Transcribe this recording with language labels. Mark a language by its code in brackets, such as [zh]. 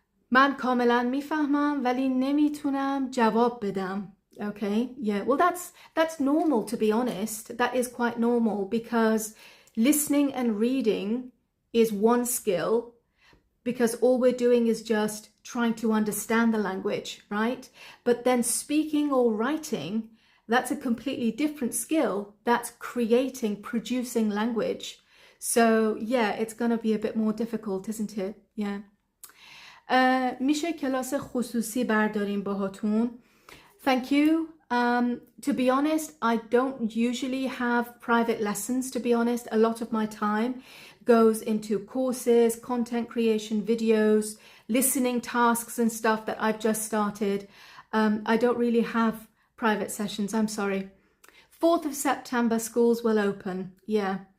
[fa] من کاملا میفهمم ولی نمیتونم جواب بدم. [en] Okay, yeah, well that's normal, to be honest. That is quite normal because listening and reading is one skill, because all we're doing is just trying to understand the language, right? But then speaking or writing, that's a completely different skill. That's creating, producing language. So yeah, it's going to be a bit more difficult, isn't it? Yeah. [fa] میشه کلاس خصوصی برداریم باهاتون. [en] Thank you. To be honest, I don't usually have private lessons, to be honest. A lot of my time goes into courses, content creation, videos, listening tasks and stuff that I've just started. I don't really have private sessions, I'm sorry. 4th of September, schools will open. Yeah.